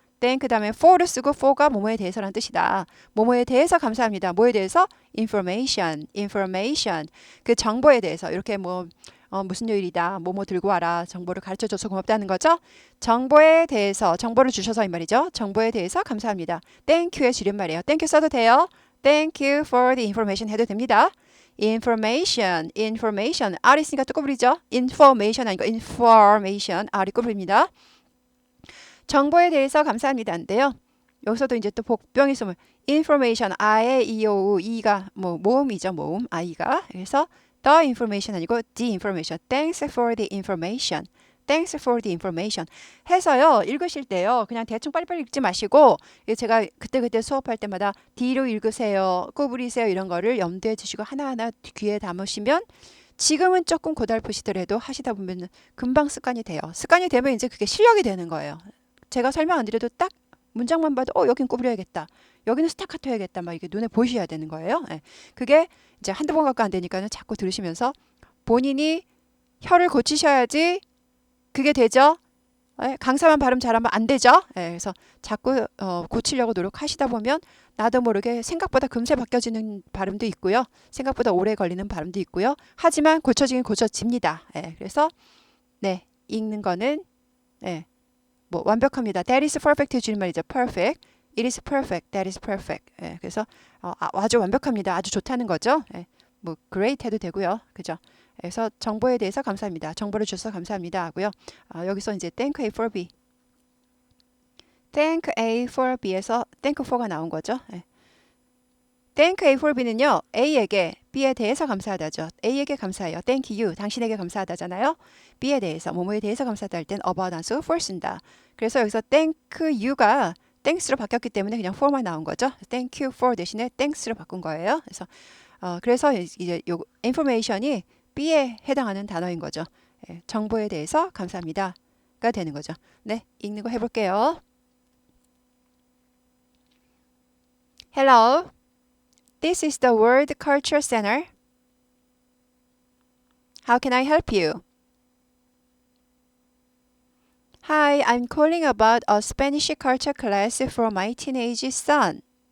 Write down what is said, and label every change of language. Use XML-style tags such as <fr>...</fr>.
<ko>thank 다음에 for를 쓰고 for가 뭐뭐에 대해서라는 뜻이다. 뭐뭐에 대해서 감사합니다. 뭐에 대해서? information. 그 정보에 대해서 이렇게 무슨 요일이다. 뭐뭐 들고 와라. 정보를 가르쳐줘서 고맙다는 거죠. 정보에 대해서 정보를 주셔서 이 말이죠. 정보에 대해서 감사합니다. thank you의 줄임말이에요. thank you 써도 돼요.</ko> <en>thank you for the information</en> <ko>해도 됩니다.</ko> <en>information.</en> <ko>R이 있으니까 또 구부리죠.</ko> <en>information</en> <ko>아니고</ko> <en>information.</en> <ko>R이 구부립니다. 정보에 대해서 감사합니다인데요. 여기서도 이제 또 복병이 있으면 information, I, E, O, E가 모음이죠. 모음, I가. 그래서</ko> <en>the information</en> <ko>아니고</ko> <en>the information. Thanks for the information. Thanks for the information.</en> <ko>해서요. 읽으실 때요. 그냥 대충 빨리빨리 읽지 마시고 제가 그때 수업할 때마다 D로 읽으세요. 구부리세요. 이런 거를 염두에 두시고 하나하나 귀에 담으시면 지금은 조금 고달프시더라도 하시다 보면 금방 습관이 돼요. 습관이 되면 이제 그게 실력이 되는 거예요. 제가 설명 안 드려도 딱 문장만 봐도 여긴 구부려야겠다. 여기는 스타카토 해야겠다. 막 이게 눈에 보이셔야 되는 거예요. 그게 이제 한두 번 갖고 안 되니까는 자꾸 들으시면서 본인이 혀를 고치셔야지 그게 되죠. 강사만 발음 잘하면 안 되죠. 그래서 자꾸 고치려고 노력하시다 보면 나도 모르게 생각보다 금세 바뀌어지는 발음도 있고요. 생각보다 오래 걸리는 발음도 있고요. 하지만 고쳐지긴 고쳐집니다. 그래서 읽는 거는 완벽합니다.</ko> <en>That is perfect</en> <ko>줄임말이죠.</ko> <en>Perfect. It is perfect. That is perfect.</en> <ko>그래서 아주 완벽합니다. 아주 좋다는 거죠. great 해도 되고요. 그죠? 그래서 정보에 대해서 감사합니다. 정보를 주셔서 감사합니다 하고요. 여기서 이제 thank A for B. thank A for B에서 thank for가 나온 거죠. thank A for B는요. A에게 B에 대해서 감사하다죠. A에게 감사해요.</ko> <en>Thank you.</en> <ko>당신에게 감사하다잖아요. B에 대해서, 뭐뭐에 대해서 감사하다 할 땐 about 단수 for 쓴다. 그래서 여기서 thank you가 thanks로 바뀌었기 때문에 그냥 for만 나온 거죠. thank you for 대신에 thanks로 바꾼 거예요. 그래서 이제 요 information이 B에 해당하는 단어인 거죠. 예, 정보에 대해서 감사합니다가 되는 거죠. 네, 읽는 거 해볼게요.</ko> <en>Hello, this is the World Cultural Center. How can I help you? Hi, I'm calling about a Spanish culture class for my teenage son.</en>